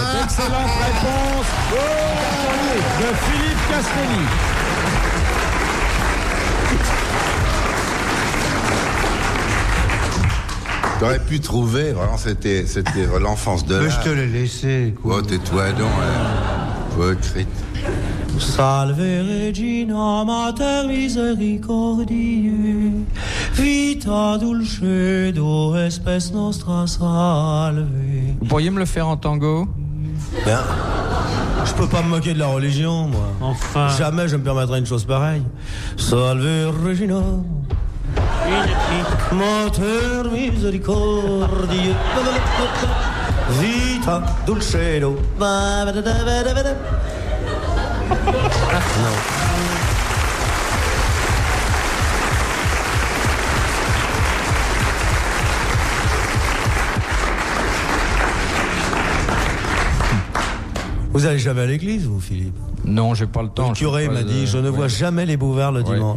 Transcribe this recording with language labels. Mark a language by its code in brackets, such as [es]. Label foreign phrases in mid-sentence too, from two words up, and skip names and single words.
[fr] Excellente réponse de Philippe Castelli. T'aurais pu trouver, vraiment, c'était l'enfance de l'art. Je te l'ai laissé, quoi. Oh, tais-toi donc, hypocrite. [la] Salve Regina Mater Misericordiae, vita dulcedo espes nostra salve. [fr] Vous pourriez me le faire en tango? Ben, je peux pas me moquer de la religion, moi. Enfin. Jamais je me permettrai une chose pareille. [la] Salve Regina Mater Misericordiae, vita dulcedo. [fr] Non. Vous allez jamais à l'église, vous, Philippe? Non, j'ai pas le temps. Le curé m'a dit, je ne vois jamais les Bouvards le dimanche.